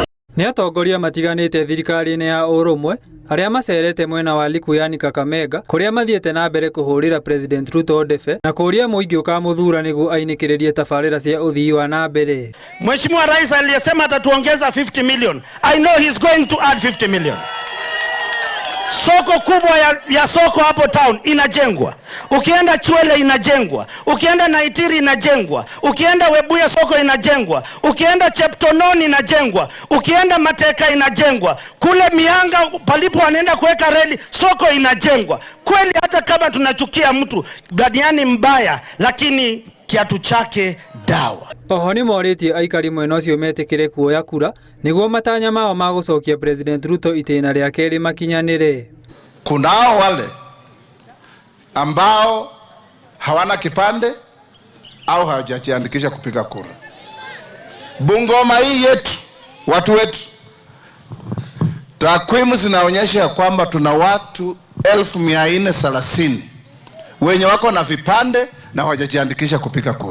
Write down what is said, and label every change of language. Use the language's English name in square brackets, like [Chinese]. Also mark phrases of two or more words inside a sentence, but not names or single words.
[Kikuyu] Nĩ atongoria matiganĩte thirikari-inĩ ya Ũrũmwe arĩa macerete mwena wa Likuyani Kakamega kũrĩa mathiĩte na mbere kũhũrĩra President Ruto ndebe na kũria mũingĩ ũkamũthura nĩguo ainĩkĩrĩrie tabarĩra cia ũthii wa na mbere. [Swahili] Mheshimiwa Rais aliyesema atatuongeza 50 million. [English] I know he's going to add 50 million. [Swahili] Soko kubwa ya soko hapo town inajengwa. Ukienda Chwele inajengwa. Ukienda Naitiri inajengwa. Ukienda Webuye soko inajengwa. Ukienda Cheptononi inajengwa. Ukienda Mateka inajengwa. Kule Mianga palipo wanaenda kuweka reli soko inajengwa. Kweli hata kama tunachukia mtu badiani mbaya, lakini kiatu chake dawa. [Kikuyu] Oho nĩ morĩtie aikari mwena ũcio metĩkĩre kuoya kura nĩguo matanya mao ma gũcokia President Ruto itĩna rĩa kerĩ makinyanĩre. [Swahili] Kunao wale ambao hawana kipande au hawajajiandikisha kupiga kura. Bungoma hii yetu, watu wetu, takwimu zinaonyesha kwamba tuna watu 1430 wenye wako na vipande na hawajajiandikisha kupiga kura.